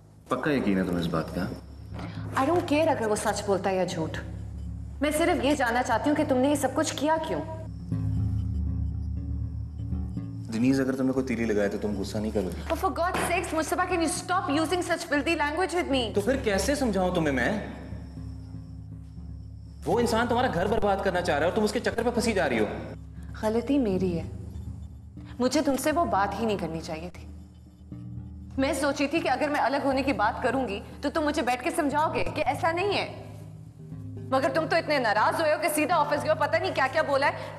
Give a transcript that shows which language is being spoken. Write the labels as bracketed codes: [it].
[hi] पक्का यकीन है तुम्हें इस बात का? [en] I don't care [hi] अगर वो सच बोलता है या झूठ। मैं सिर्फ ये जानना चाहती हूँ कि तुमने ये सब कुछ किया क्यों। दिनीज, अगर तुमने कोई तीली लगाया तो तुम गुस्सा नहीं करोगी? [en] Oh, for God's sakes, Mustafa, can you stop using such filthy language with me? [hi] तो फिर कैसे समझाऊं तुम्हें मैं? वो इंसान तुम्हारा घर बर्बाद करना चाह रहा है और तुम उसके चक्कर में फंसी जा रही हो। गलती मेरी है। मुझे तुमसे वो बात ही नहीं करनी चाहिए थी। मैं सोची थी कि अगर मैं अलग होने की बात करूंगी तो तुम मुझे बैठ के समझाओगे कि ऐसा नहीं है, मगर तुम तो इतने नाराज हुए हो कि सीधा ऑफिस गए, पता नहीं क्या क्या बोला है।